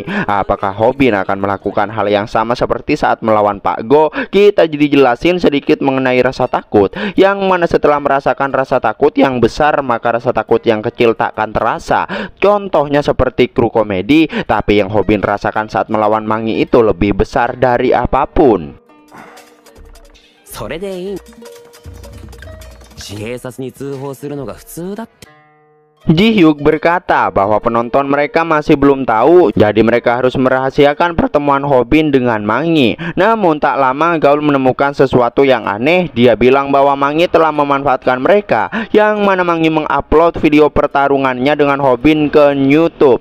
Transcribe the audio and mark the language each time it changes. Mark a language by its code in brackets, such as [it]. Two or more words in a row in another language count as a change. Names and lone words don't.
[id] Apakah Hobin akan melakukan hal yang sama seperti saat melawan Pak Go? Kita jadi jelasin sedikit mengenai rasa takut, yang mana setelah merasakan rasa takut yang besar maka rasa takut yang kecil takkan terasa. Contohnya seperti kru komedi, tapi yang Hobin rasakan saat melawan Mangi itu lebih besar dari apapun. [ja] それでいい。警察に通報するのが普通だって。 [id] Ji-hyuk berkata bahwa penonton mereka masih belum tahu, jadi mereka harus merahasiakan pertemuan Hobin dengan Mangi. Namun tak lama Gaul menemukan sesuatu yang aneh. Dia bilang bahwa Mangi telah memanfaatkan mereka, yang mana Mangi mengupload video pertarungannya dengan Hobin ke YouTube.